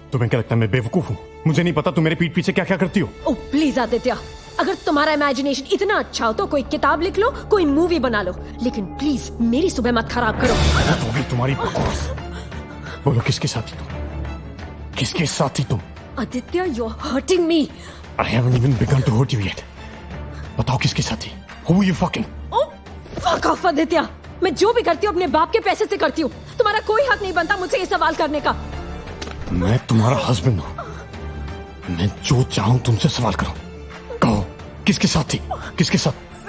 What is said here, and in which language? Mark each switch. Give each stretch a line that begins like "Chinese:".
Hindi: तुम्हें क्या लगता है मैं बेवकूफ हूँ? मुझे नहीं पता तुम मेरे पीठ पीछे क्या क्या करती हो।
English: Oh please
Hindi: आदित्य, अगर तुम्हारा इमेजिनेशन इतना अच्छा हो तो कोई किताब लिख लो, कोई मूवी बना लो, लेकिन प्लीज मेरी सुबह मत खराब करो। बहुत हो गई तुम्हारी बकवास। बोलो किसके साथ थी तुम? किसके साथ थी तुम?
English: Aditya, you're hurting me. I haven't even begun to hurt you yet.
Hindi: बताओ किसके साथ थी?
English: Who are you fucking? Oh fuck off
Hindi: Aditya, मैं जो भी करती हूँ अपने बाप के पैसे से करती हूँ। तुम्हारा कोई हक नहीं बनता मुझसे ये सवाल करने का। मैं तुम्हारा हस्बैंड हूँ। मैं जो चाहूँ तुमसे सवाल करूँ। कहो किसके साथ थी? किसके साथ?